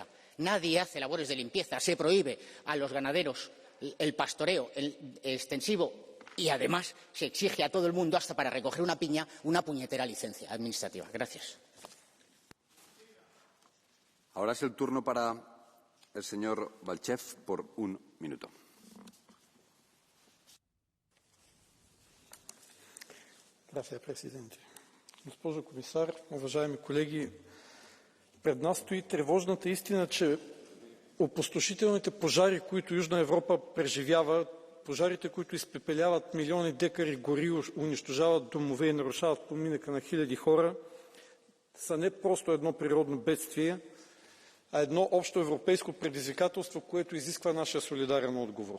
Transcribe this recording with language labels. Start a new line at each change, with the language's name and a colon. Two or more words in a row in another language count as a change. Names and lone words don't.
Spanish: Nadie hace labores de limpieza. Se prohíbe a los ganaderos el pastoreo extensivo y, además, se exige a todo el mundo, hasta para recoger una piña, una puñetera licencia administrativa. Gracias. Ahora es el turno para El señor Balchev, por un minuto. Gracias,
Bulgarian: президенте. Госпожо комисар, уважаеми колеги, пред нас стои тревожната истина, че опустошителните пожари, които Южна Европа преживява, пожарите, които изпепеляват милиони декари гори, унищожават домове и нарушават поминъка на хиляди хора, са не просто едно природно бедствие, а едно общо европейско предизвикателство, което изисква нашия солидарен отговор.